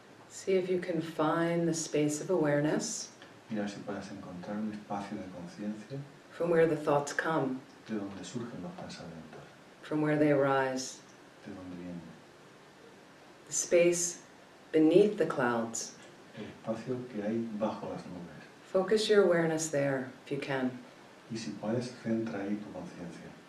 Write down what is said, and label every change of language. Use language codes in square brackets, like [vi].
[en] See if you can find the space of awareness [es] Mira si puedes encontrar un espacio de conciencia [en] from where the thoughts come, [es] de donde surgen los pensamientos, [en] from where they arise. [es] de donde vienen. [en] The space beneath the clouds. [es] El espacio que hay bajo las nubes. [en] Focus your awareness there if you can. [es] Y si puedes, centra ahí tu conciencia.